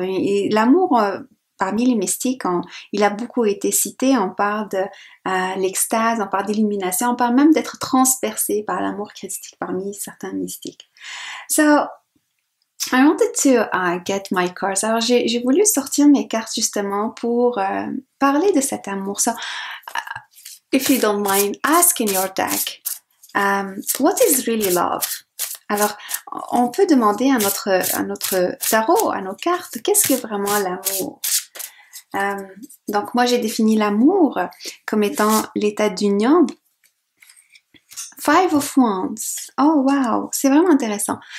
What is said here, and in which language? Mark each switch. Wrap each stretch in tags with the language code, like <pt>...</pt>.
<fr>Et l'amour parmi les mystiques, il a beaucoup été cité, on parle de l'extase, on parle d'illumination, on parle même d'être transpercé par l'amour christique parmi certains mystiques.</fr> <en>So, I wanted to get my cards.</en> <fr>Alors, j'ai voulu sortir mes cartes justement pour parler de cet amour.</fr> <en>So, if you don't mind, ask in your deck, what is really love?</en> <fr>Alors, on peut demander à notre tarot, à nos cartes, qu'est-ce que vraiment l'amour? Donc moi j'ai défini l'amour comme étant l'état d'union. Five of Wands. Oh wow, c'est vraiment intéressant.</fr>